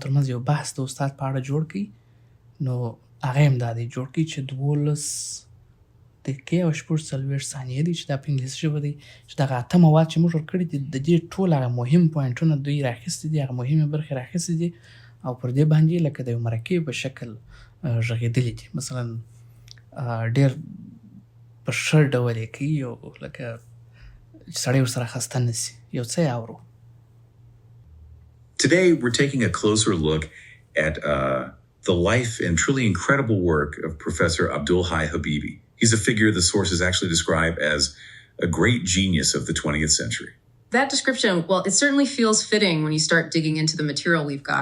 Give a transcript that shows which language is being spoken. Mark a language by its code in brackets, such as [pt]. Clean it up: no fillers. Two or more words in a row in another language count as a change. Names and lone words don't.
[ps] ترمنځ یو بحث د استاد په اړه جوړ کړي، نو هغه هم دا دی جوړ کړي چې 12 دقیقې او 46 ثانیې دي چې دا په انګلیسي ژبه دی، چې دغه 8 مواد چې موږ ورکړي دي د دې ټول هغه مهم پوینټونه دوی راخیستي دي، هغه مهمې برخې راخیستي دي او پر دې باندې لکه د یو مرکې په شکل غږېدلي دي. مثلا ډېر په ښه ډول یې کوي او لکه چې سړی ورسره خسته نه شي. یو څه یې اورو. [en] Today, we're taking a closer look at the life and truly incredible work of Professor Abdul Hai Habibi. He's a figure the sources actually describe as a great genius of the 20th century. That description, well, it certainly feels fitting when you start digging into the material we've got.